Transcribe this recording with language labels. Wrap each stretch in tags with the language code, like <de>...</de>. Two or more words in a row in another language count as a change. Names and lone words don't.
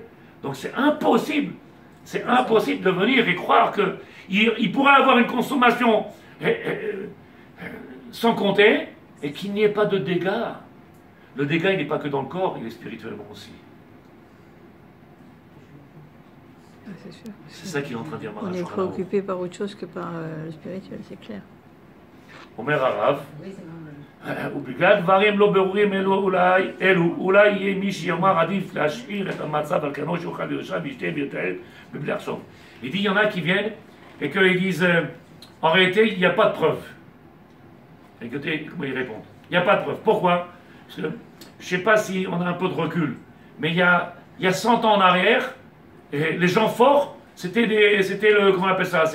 <fr>Donc c'est impossible de venir et croire qu'il pourrait avoir une consommation sans compter et qu'il n'y ait pas de dégâts. Le dégât, il n'est pas que dans le corps, il est spirituellement aussi. C'est sûr. C'est ça qu'il est en train de dire. On est préoccupé par autre chose que par le spirituel, c'est clair.</fr> <he>אומר הרב. ובגלל דברים לא ברורים אלו, אולי יהיה מי שיאמר עדיף להשאיר את המצב על כנו שיוכל ליושב וישתה ויתעד מבלי לחשוב.</he> <fr>Il dit, il y en a qui viennent et qu'ils disent, en réalité, il n'y a pas de preuve. Écoutez comment ils répondent. Il n'y a pas de preuve. Pourquoi? Parce que, je ne sais pas si on a un peu de recul, mais il y a 100 ans en arrière, les gens forts, c'était le, comment on appelle ça?</fr>